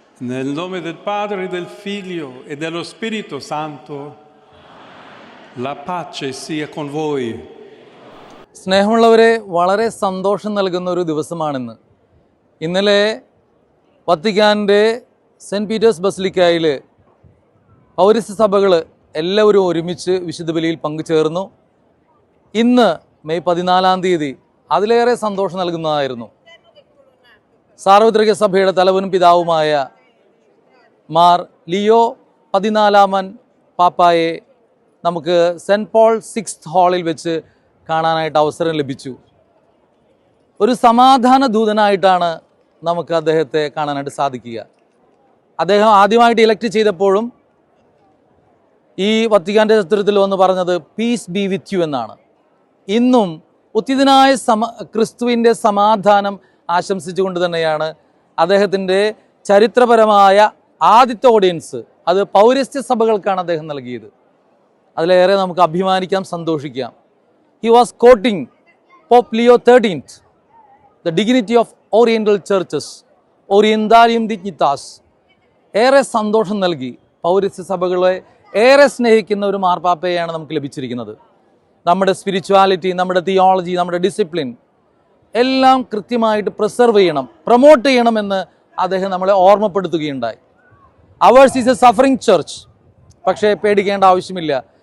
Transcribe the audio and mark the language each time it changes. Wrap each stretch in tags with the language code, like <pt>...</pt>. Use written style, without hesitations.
<it>Nel nome del Padre, del Figlio e dello Spirito Santo, la pace sia con voi.</it> <ml>സ്നേഹമുള്ളവരെ, വളരെ സന്തോഷം നൽകുന്ന ഒരു ദിവസമാണിന്ന്. ഇന്നലെ വത്തിക്കാൻ്റെ സെൻറ്റ് പീറ്റേഴ്സ് ബസിലിക്കയിൽ പൗരസ്ത്യ സഭകൾ എല്ലാവരും ഒരുമിച്ച് വിശുദ്ധ ബലിയിൽ പങ്കുചേർന്നു. ഇന്ന് മെയ് 14 അതിലേറെ സന്തോഷം നൽകുന്നതായിരുന്നു. സാർവത്രിക സഭയുടെ തലവനും പിതാവുമായ മാർ ലിയോ 14 പാപ്പായെ നമുക്ക് സെൻറ്റ് പോൾ 6th ഹാളിൽ വെച്ച് കാണാനായിട്ട് അവസരം ലഭിച്ചു. ഒരു സമാധാന ദൂതനായിട്ടാണ് നമുക്ക് അദ്ദേഹത്തെ കാണാനായിട്ട് സാധിക്കുക. അദ്ദേഹം ആദ്യമായിട്ട് ഇലക്ട് ചെയ്തപ്പോഴും ഈ വത്തിക്കാൻ്റെ ചരിത്രത്തിൽ വന്ന് പറഞ്ഞത്</ml> <en>peace be with you</en> <ml>എന്നാണ്. ഇന്നും ഉത്തിതനായ ക്രിസ്തുവിൻ്റെ സമാധാനം ആശംസിച്ചുകൊണ്ട് തന്നെയാണ് അദ്ദേഹത്തിൻ്റെ ചരിത്രപരമായ ആദ്യത്തെ ഓഡിയൻസ് അത് പൗരസ്ത്യ സഭകൾക്കാണ് അദ്ദേഹം നൽകിയത്. അതിലേറെ നമുക്ക് അഭിമാനിക്കാം, സന്തോഷിക്കാം.</ml> <en>He was quoting Pope Leo XIII, the dignity of Oriental churches, Orientalium dignitas.</en> <ml>ഏറെ സന്തോഷം നൽകി. പൗരസ്ത്യ സഭകളെ ഏറെ സ്നേഹിക്കുന്ന ഒരു മാർപ്പാപ്പയെയാണ് നമുക്ക് ലഭിച്ചിരിക്കുന്നത്. നമ്മുടെ സ്പിരിച്വാലിറ്റി, നമ്മുടെ തിയോളജി, നമ്മുടെ ഡിസിപ്ലിൻ എല്ലാം കൃത്യമായിട്ട് പ്രിസർവ് ചെയ്യണം, പ്രൊമോട്ട് ചെയ്യണമെന്ന് അദ്ദേഹം നമ്മളെ ഓർമ്മപ്പെടുത്തുകയുണ്ടായി.</ml> <en>Ours is a suffering church.</en> <ml>പക്ഷേ പേടിക്കേണ്ട ആവശ്യമില്ല.</ml>